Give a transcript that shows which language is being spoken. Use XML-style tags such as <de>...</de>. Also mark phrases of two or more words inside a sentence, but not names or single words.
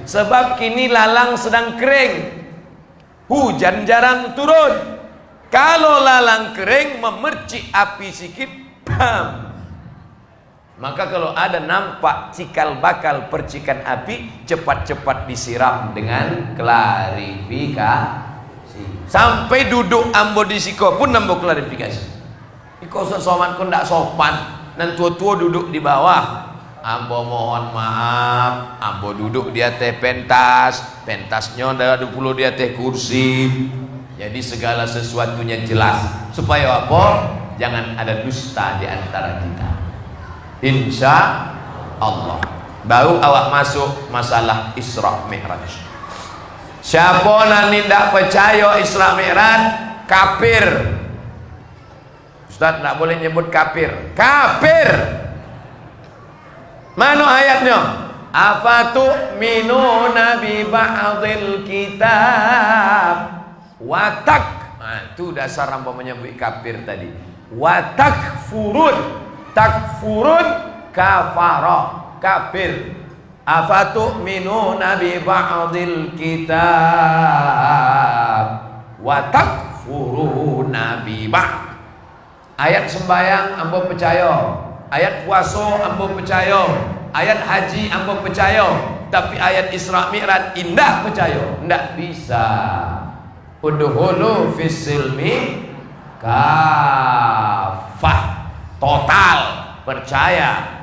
<id>Sebab kini lalang sedang kering, hujan jarang turun. Kalau lalang kering memercik api sikit, bam. Maka kalau ada nampak cikal bakal percikan api, cepat-cepat disiram dengan klarifikasi.</id> <min>Sampai duduk ambo di siko pun ambo klarifikasi. Iko soman kun ndak sopan, nan tua-tua duduk di bawah.</min> <id>Ambo mohon maaf, ambo duduk di atas pentasnya ada 20 di atas kursi. Jadi segala sesuatunya jelas. Supaya apa? Jangan ada dusta di antara kita.</id> <ar>إن شاء الله.</ar> <id>Baru awak masuk masalah Isra Mi'raj. Siapa yang tidak percaya Isra Mi'raj, kafir. Ustaz tidak boleh nyebut kafir. Kafir. Mana ayatnya?</id> <ar>أفتؤمنون ببعض الكتاب وتك.</ar> <id>Nah, itu dasar apa menyebut kafir tadi.</id> <ar>وتكفرون. تكفرون كفر، كافر. أفتؤمنون ببعض الكتاب وتكفرون ببعض.</ar> <id>Ayat sembahyang ambo percaya, ayat puasa ambo percaya, ayat haji ambo percaya, tapi ayat Isra Mi'raj indah percaya, ndak bisa.</id> <ar>ادخلوا في السلم كافة, total percaya.</ar>